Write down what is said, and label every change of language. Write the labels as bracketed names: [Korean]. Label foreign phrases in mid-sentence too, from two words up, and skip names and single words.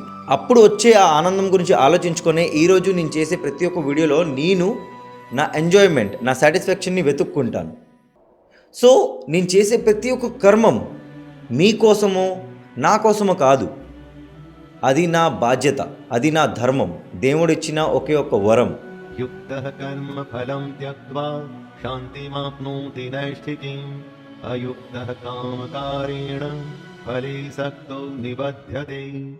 [Telugu] అప్పుడు వచ్చే ఆ ఆనందం గురించి ఆలోచించుకొని ఈరోజు నేను చేసే ప్రతి ఒక్క వీడియోలో నేను నా ఎంజాయ్మెంట్, నా సాటిస్ఫాక్షన్ని వెతుక్కుంటాను. సో నేను చేసే ప్రతి ఒక్క కర్మం మీకోసమో నా కోసమో కాదు, అది నా బాధ్యత, అది నా ధర్మం, దేవుడిచ్చిన ఒకే ఒక్క వరం. [Sanskrit] युक्तः कर्म फलं त्यक्त्वा शान्तिमाप्नोति नैष्ठिकीम् अयुक्तः कामकारेण फले सक्तो निबध्यते।